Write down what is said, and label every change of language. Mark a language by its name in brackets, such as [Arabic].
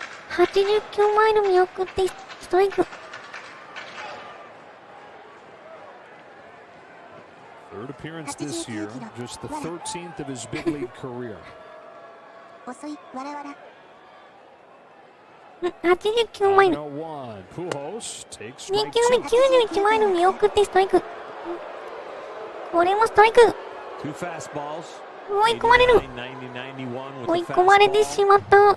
[Japanese] 89マイル見送ってストライク。 [English] Third appearance this year, just the 13th of his big league career. [Japanese] 89マイル。 2球目91マイル見送ってストライク。これもストライク。追い込まれる。追い込まれてしまった。